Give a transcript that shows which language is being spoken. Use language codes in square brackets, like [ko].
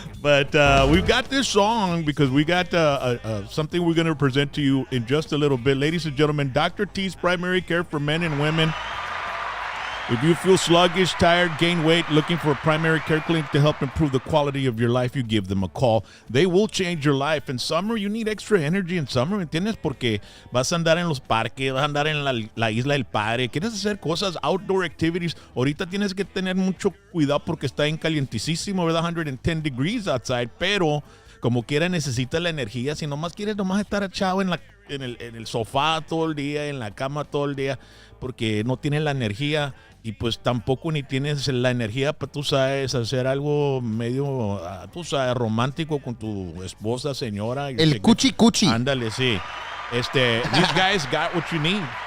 [en] But we've got this song because we got something we're going to present to you in just a little bit. Ladies and gentlemen, Dr. T's Primary Care for Men and Women. If you feel sluggish, tired, gain weight, looking for a primary care clinic to help improve the quality of your life, you give them a call. They will change your life. In summer, you need extra energy in summer, [es] ¿me entiendes? Porque vas a andar en los parques, vas a andar en la Isla del Padre, quieres hacer cosas, [en] outdoor activities. [es] Ahorita tienes que tener mucho cuidado porque está en calientísimo, ¿verdad? [en] 110 degrees outside, [es] pero como quiera necesita la energía. Si nomás quieres estar echado en el sofá todo el día, en la cama todo el día, porque no tienes la energía y pues tampoco ni tienes la energía para, tú sabes, hacer algo medio, tú sabes, romántico con tu esposa, señora. El cuchi-cuchi. Ándale, sí. [en] These guys got what you need.